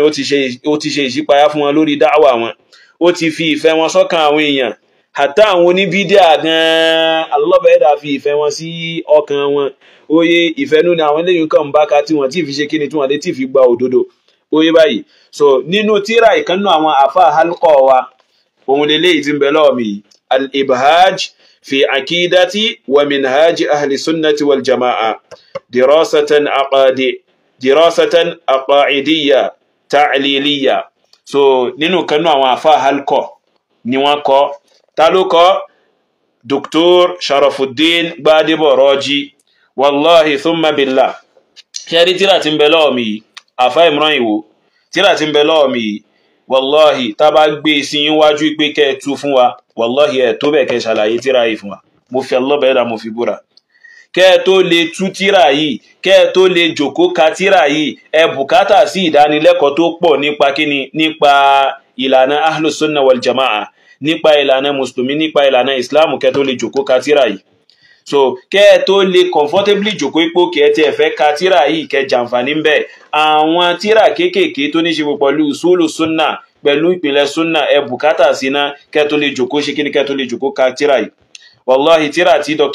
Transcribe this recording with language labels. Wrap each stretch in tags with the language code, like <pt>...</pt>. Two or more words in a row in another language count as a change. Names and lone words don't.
<yo>ó ti ṣe ìṣípayá fún wọn lórí dáwà wọn ó ti fi ìfẹ́ wọn sọ́kàn àwọn èèyàn àtà àwọn oníbídíà gan alọ́bẹ̀ ẹ̀dá fi ìfẹ́ wọn sí ọkàn wọn oye ìfẹ́nú ni àwọn eléyìí kan ń bá ká tí wọ́n ti fi ṣe kí ni tí wọ́n lè ti fi gba òdodo oye báyìí so nínú tíra ìkànnù àwọn àfa halqa wa òun lélẹ́yìí tí ń bẹ lọ́wọ́ mi</yo> <ar>الإبهاج في عقيدة و منهج أهل السنة والجماعة دراسة عقائدية تعليلية</ar> <yo>so nínú kanú àwọn àfa halqa ni wọ́n kọ ta ló kọ Dr. Sharafuddin Gbadebo Raji</yo> <ar>والله ثم بالله</ar> <yo>ṣẹ́rí tíra tí ń bẹ lọ́wọ́ mi àfa Imran Ìwò tíra tí ń bẹ lọ́wọ́ mi wallahi tá bá gbé sí yín wájú pé kẹ́ tú fún wa wallahi ẹ̀ tó bẹ̀ kẹ́ ṣàlàyé tíra yìí fún wa mo fi Allah bẹ̀ẹ́dà mo fi búra kẹ́ tó lè tú tíra yìí kẹ́ tó lè jòkó ka tíra yìí ẹ bùkátà sí ìdánilẹ́kọ̀ọ́ tó pọ̀ nípa kíni nípa ìlànà</yo> <ar>أهل السنة والجماعة</ar> <yo>nípa ìlànà mùsùlùmí nípa ìlànà islam kẹ́ tó lè jòkó ka tíra yìí so kẹ́ tó lè comfortably jòkó ipò kẹ́ tí ẹ fẹ́ ka tíra yìí kẹ́ jàǹfààní ń bẹ àwọn tíra kéékèèké tó ní ṣe pẹ̀lú</yo> <ar>أصول السنة</ar> <yo>pẹ̀lú ìpìlẹ̀ sunna ẹ bùkátà síná kẹ́ tó lè jòkó ṣe kíni kẹ́ tó lè jòkó ka tíra yìí wallahi tíra tí Dr.</yo>